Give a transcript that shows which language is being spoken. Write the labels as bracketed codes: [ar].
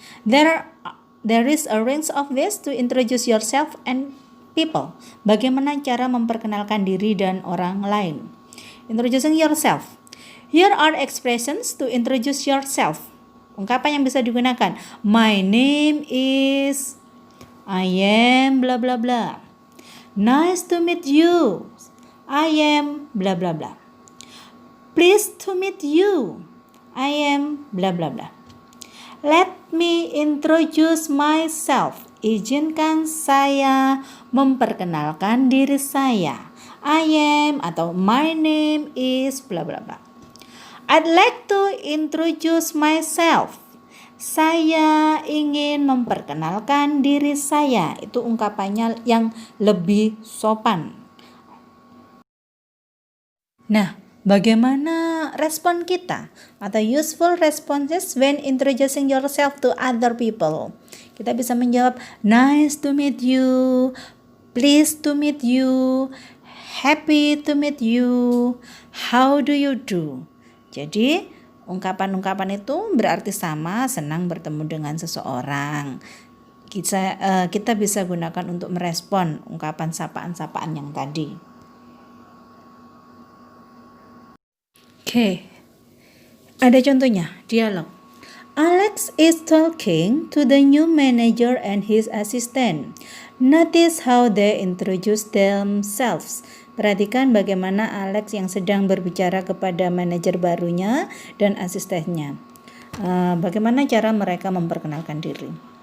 [en] There is a range of ways to introduce yourself and people. [id] Bagaimana cara memperkenalkan diri dan orang lain? [en] Introducing yourself. Here are expressions to introduce yourself. [id] Ungkapan yang bisa digunakan. [en] My name is, I am bla bla bla. Nice to meet you. I am bla bla bla. Pleased to meet you. I am bla bla bla. Let me introduce myself. [id] Izinkan saya memperkenalkan diri saya. [en] I am [id] atau [en] my name is bla bla bla. I'd like to introduce myself. [id] Saya ingin memperkenalkan diri saya. Itu ungkapannya yang lebih sopan. Nah, bagaimana respon kita atau [en] useful responses when introducing yourself to other people? [id] Kita bisa menjawab [en] nice to meet you, pleased to meet you, happy to meet you, how do you do? [id] Jadi, ungkapan-ungkapan itu berarti sama, senang bertemu dengan seseorang. Kita bisa gunakan untuk merespon ungkapan sapaan-sapaan yang tadi. Oke, ada contohnya, dialog. [en] Alex is talking to the new manager and his assistant. Notice how they introduce themselves. [id] Perhatikan bagaimana Alex yang sedang berbicara kepada manajer barunya dan asistennya. Bagaimana cara mereka memperkenalkan diri.